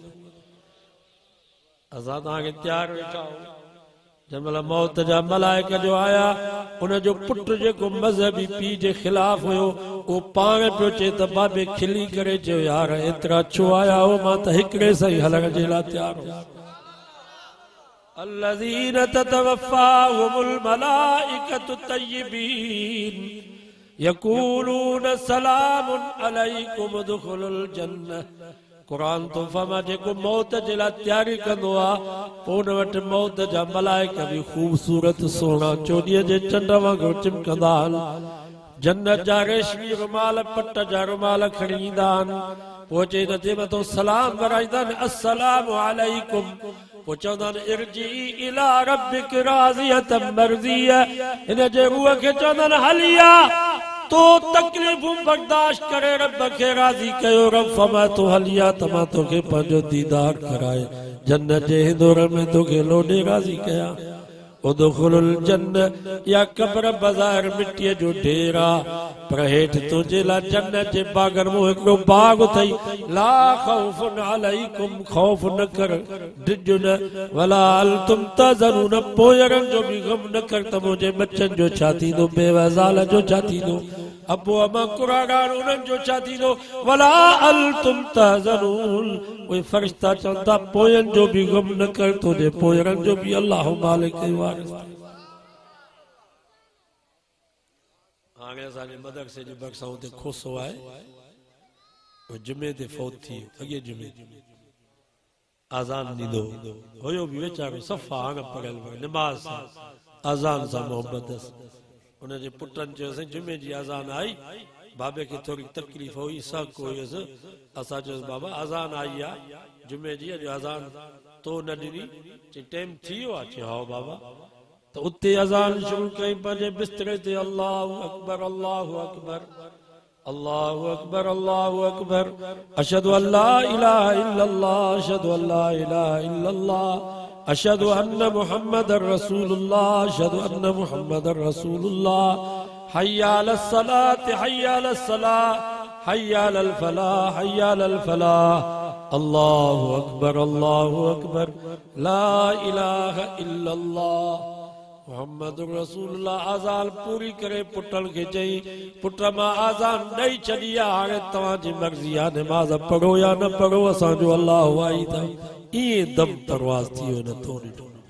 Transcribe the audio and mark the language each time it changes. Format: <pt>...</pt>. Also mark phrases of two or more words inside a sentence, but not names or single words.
<sd>असां तव्हांखे तयार वेठा आहियूं। जंहिं महिल मौत जा मलाइक जो आया, उनजो पुटु जेको मज़हबी पीउ जे ख़िलाफ़ हुयो, उहो पाण पियो चए त बाबे खिली करे चयो यार एतिरा छो आया हो, मां त हिकिड़े सां ई हलण जे लाइ तयार हो।</sd> <ar>الذين تتوفاهم الملائكة الطيبين يقولون سلام عليكم ادخلوا الجنة।</ar> <sd>कुरान तो फरमा जेको मौत जे लाइ तयारी कंदो आहे, पोइ उन वटि मौत जा मलाइक बि ख़ूबसूरत सुहिणा चोॾीअ जे चंड वांगुरु चिमकंदा आहिनि। जन्नत जा रेशमी रुमाल, पट जा रुमाल खणी ईंदा आहिनि। पोइ चई त जे मथां सलाम वराईंदा आहिनि,</sd> <ar>السلام عليكم. पोइ चवंदा आहिनि ارجعي إلى ربك راضية مرضية.</ar> <sd>हिन जे रूह खे चवंदा आहिनि हलिया, तो तकलीफ़ूं बर्दाश्त करे रब खे राज़ी कयो। रब फरमा तो हलिया त मां तोखे पंहिंजो दीदार कराए जन्नत जे हिंदोर में तोखे लोॾे राज़ी कयां।</sd> <ar>ادخلوا الجنة</ar> <sd>या कब्र बाज़ार मिटीअ जो ढेर आहे, पर हेठि तुंहिंजे लाइ जन्नत जे बाग़नि में हिकिड़ो बाग़ अथई।</sd> <ar>لا خوف عليكم,</ar> <sd>ख़ौफ़ न कर, डिॼ न,</sd> <ar>ولا أنتم تحزنون,</ar> <sd>पोयरनि जो बि ग़म न कर त मुंहिंजे बचनि जो छा थींदो, बेवा ज़ाल जो छा थींदो, अबो अमा कुरागार उन्हनि जो छा थींदो।</sd> <ar>ولا أنتم تحزنون,</ar> <sd>उहे फ़रिश्ता चवंदा पोयनि जो बि ग़म न कर, तुंहिंजे पोयरनि जो बि अल्लाह मालिक वारिस। हाणे असांजे मदरसे जे भरिसां हुते खोसो आहे, जुमे ते फौत थी वियो। अॻे जुमे आज़ान ॾींदो हुयो बि वीचारो सफ़ा हाणे पढ़ियल निमाज़ सां, आज़ान सां मोहबत। उनजे पुटनि चयोसीं जुमे जी आज़ान आई, बाबे खे थोरी तकलीफ़ हुई, सक हुयुसि। असां चयोसि बाबा आज़ान आई आहे जुमे जी, अॼु आज़ान तो न ॾिनी। चई टाइम थी वियो आहे? चयो हा बाबा। त उते अज़ान शुरू कई पंहिंजे बिस्तरे ते,</sd> <ar>الله أكبر الله أكبر الله أكبر الله أكبر، أشهد أن لا إله إلا الله أشهد أن لا إله إلا الله أشهد أن محمدا رسول الله أشهد أن محمدا رسول الله، حي على الصلاة حي على الصلاة حي على الفلاح حي على الفلاح, الله أكبر لا إله إلا الله محمد رسول الله</ar> <sd>आज़ान पूरी करे पुटन के चई पुट मां आज़ान ॾेई छॾी आहे हाणे तव्हांजी मर्ज़ी आहे नमाज़ पढ़ो या न पढ़ो असांजो अल्लाह वाहिद आहे ईअं दम परवाज़ थी वियो नथो ॾिठो</sd>